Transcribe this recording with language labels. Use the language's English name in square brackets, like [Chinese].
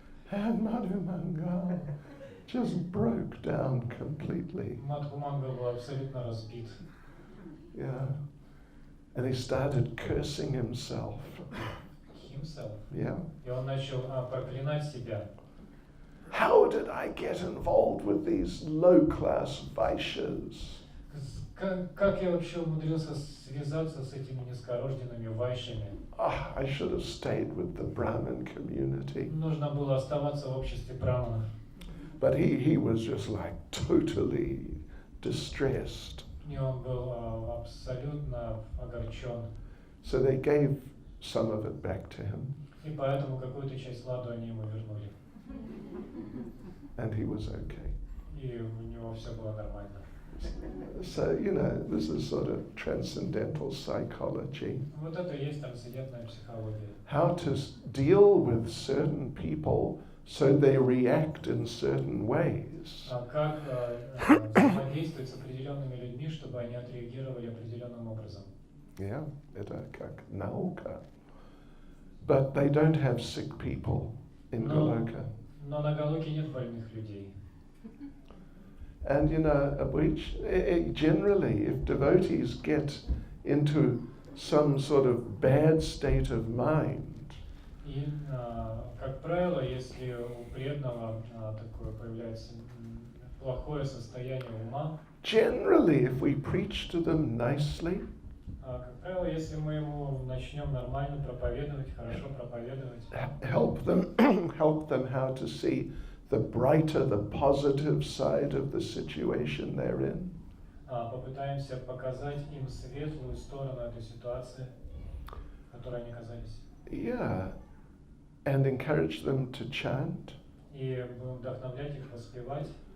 [English] And Madhu Mangal just broke down completely. [Russian] Мадхумангал был абсолютно разбит. Yeah. [English] And he started cursing himself. Himself. Yeah. [Russian] И он начал проклинать себя. [English] How did I get involved with these low-class Vaishyas? [Russian] Как я вообще умудрился связаться с этими низкорожденными вайшами? [English] I should have stayed with the Brahmin community. [Russian] Нужно было оставаться в обществе браманов. [English] But he was just like totally distressed. [Russian] И он был абсолютно огорчен. [English] So they gave some of it back to him. [Russian] И поэтому какую-то часть ладу они ему вернули. [English] And he was okay. [Russian] И у него все было нормально. [English] So, this is sort of transcendental psychology. [Russian] Вот это и есть трансцендентная психология. [English] How to deal with certain people so they react in certain ways. [Russian] Как взаимодействовать с определенными людьми, чтобы они отреагировали определенным образом. Yeah, это как наука. [English] But they don't have sick people in Goloka. [Russian] Но на Галоке нет больных людей. [English] And which generally, if devotees get into some sort of bad state of mind, [Russian] И, как правило, если у преданного такое появляется плохое состояние ума, [English] generally, if we preach to them nicely, [Russian] как правило, если мы ему начнем нормально проповедовать, хорошо проповедовать, [English] help them how to see the brighter, the positive side of the situation they're in, [Russian] попытаемся показать им светлую сторону этой ситуации, в которой они оказались, [English] yeah, and encourage them to chant, [Russian] и будем вдохновлять их воспевать,